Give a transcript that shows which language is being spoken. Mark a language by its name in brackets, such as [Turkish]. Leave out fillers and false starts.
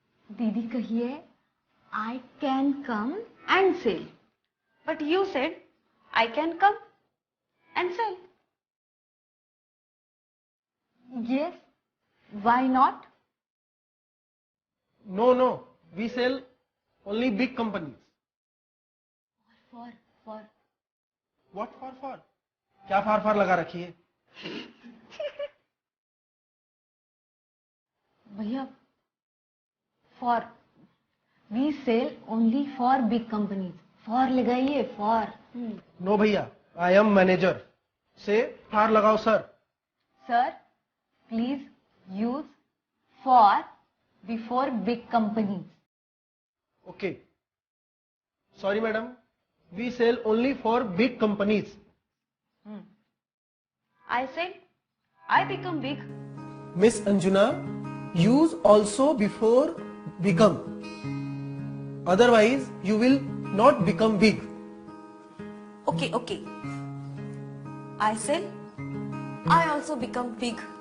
[Hindi] दीदी कहिए [English] I can come and sell. But you said I can come and sell. Yes, why not? No no, we sell only big companies. For what for? [Hindi] क्या फार लगा रखी है? [English] भैया, for we sell only for big companies. [Hindi] For लगाइए, for. [English] No भैया, I am manager, से for लगाओ sir. Sir, please use for before big companies. Okay, sorry madam, we sell only for big companies. I sell I become big. Miss Anjuna, use also before become, otherwise you will not become big. Okay, okay. I sell, I also become big.